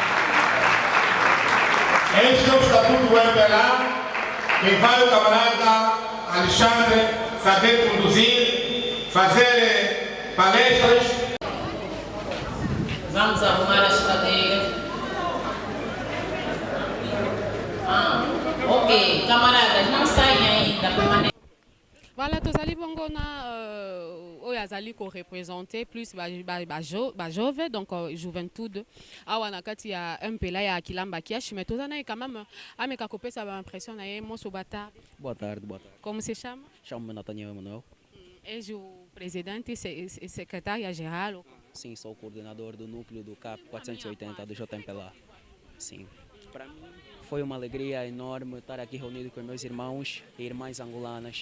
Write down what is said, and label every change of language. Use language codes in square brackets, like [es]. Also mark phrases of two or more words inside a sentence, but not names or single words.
[pt] Este é o estatuto do MPLA, que vai o camarada Alexandre saber conduzir, fazer palestras. Vamos arrumar as cadeiras. Ok, camaradas, não saem ainda, permaneçam. [ln] Voilà, tozali bongo na oyo azali ko représenter plus jovem, donc juventude awa na kati ya mpela ya Kilamba Kiash, mais tozana [fr] quand même [ln] ameka kopesa ba impression na ye moso bata. [pt] Boa tarde, boa tarde. Como se chama? Chamo-me Nathaniel Emanuel. És o presidente e secretária-geral? Sim, sou o coordenador do núcleo do CAP 480 do JMPLA. Sim. Para mim foi uma alegria enorme estar aqui reunido com meus irmãos e irmãs angolanas.